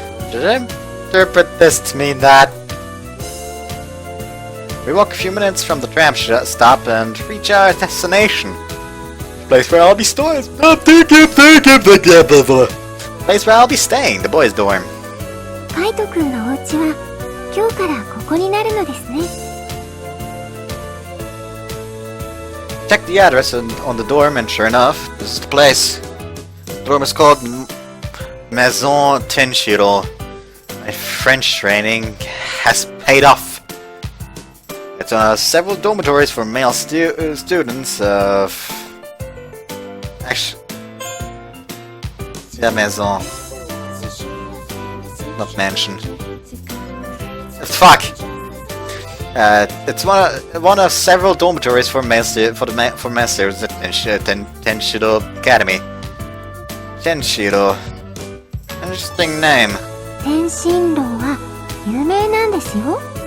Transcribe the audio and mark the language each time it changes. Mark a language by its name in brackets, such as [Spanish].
[English] Should I interpret this to mean that? We walk a few minutes from the tram stop and reach our destination. The place where I'll be staying. Place where I'll be staying, the boys' dorm. [Japanese] カイトくんのお家は今日からここになるのですね。 [English] Check the address on the dorm, and sure enough, this is the place. The dorm is called Maison Tenshiro. My French training has paid off. It's several dormitories for male students of... Actually... Yeah, Maison. Not mansion. Fuck! It's one of several dormitories for male students at Tenshiro Academy. Tenshiro. Interesting name. [Japanese] 天津楼は有名なんですよ。